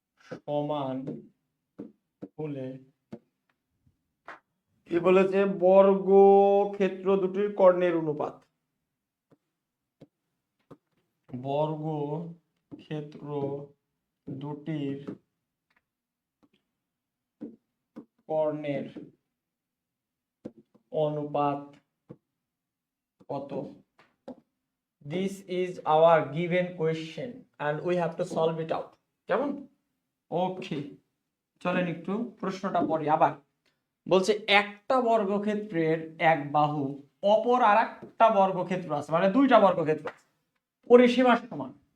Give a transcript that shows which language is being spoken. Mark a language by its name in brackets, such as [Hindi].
[Bangla] সমান হলে কি বলেছে, বর্গক্ষেত্র দুটির কর্ণের অনুপাত, বর্গক্ষেত্র দুটির কর্ণের অনুপাত কত? [English] This is our given question and we have to solve it out. [Bangla] কেমন? ওকে, চলেন একটু প্রশ্নটা পড়ি আবার। বলছে একটা বর্গক্ষেত্রের এক বাহু অপর আর একটা বর্গক্ষেত্র আছে, মানে দুইটা বর্গক্ষেত্র আছে, পরিসীমার সমান।